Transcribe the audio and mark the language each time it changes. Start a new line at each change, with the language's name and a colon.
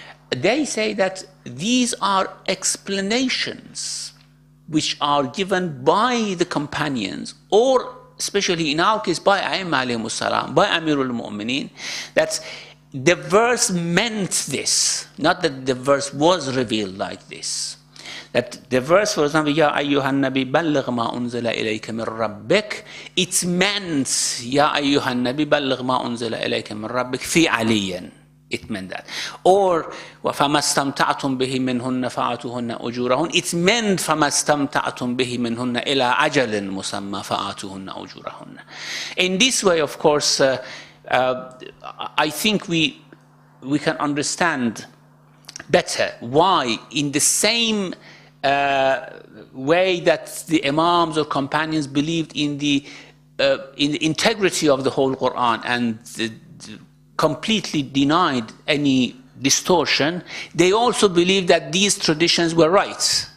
English: They say that these are explanations which are given by the companions, or especially in our case by A'immah alayhimus salam, by Amirul Mu'mineen, that the verse meant this, not that the verse was revealed like this. That the verse, for example,
Arabic: يَا أَيُّهَا النَّبِي بَلِّغْ مَا أُنزِلَ إِلَيْكَ مِنْ رَبِّكَ,
English: it's meant
Arabic: يَا أَيُّهَا النَّبِي بَلِّغْ مَا أُنزِلَ إِلَيْكَ مِنْ رَبِّكَ فِي عَلِيٍّ.
English: It meant that. Or
Arabic: فَمَا اسْتَمْتَعْتُمْ بِهِ مِنْهُنَّ فَآتُوهُنَّ أُجُورَهُنَّ.
English: It's meant
Arabic: فَمَا اسْتَمْتَعْتُمْ بِهِ مِنْهُنَّ إِلَىٰ أَجَلٍ مُسَمَّى فَآتُوهُنَّ أُجُورَهُنَّ.
English: In this way, of course, I think we can understand better why, in the same way that the Imams or companions believed in the integrity of the whole Quran and completely denied any distortion, they also believed that these traditions were right.